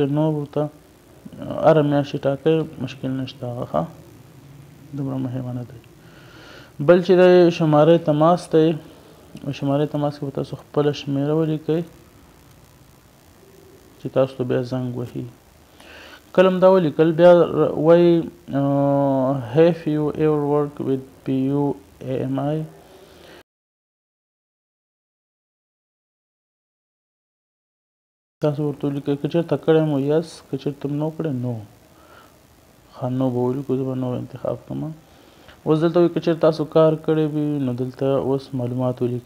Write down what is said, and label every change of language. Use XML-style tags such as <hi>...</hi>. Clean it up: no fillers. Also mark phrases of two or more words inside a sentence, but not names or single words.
<ps>نور ورته هره میاشت یې ټاکئ، مشکل نشته هغه. ښه دومره مهمه نه دی. بل چې دی شماره تماس دی، شماره تماس کې به تاسو خپله شمیره ولیکئ چې تاسو ته بیا زنګ وهي. کله هم دا ولیکل بیا وایي</ps> <en>have you ever worked with PUAMI.</en> <ps>تاسو ورته ولیکئ که چېرته کړی مو یس، که چېرته م نو کړی نو. ښه نو به ولیکو، زه به نو انتخاب کړم. اوس دلته وایي که چېرته تاسو کار کړی وي نو دلته اوس معلومات ولیکئ.</ps>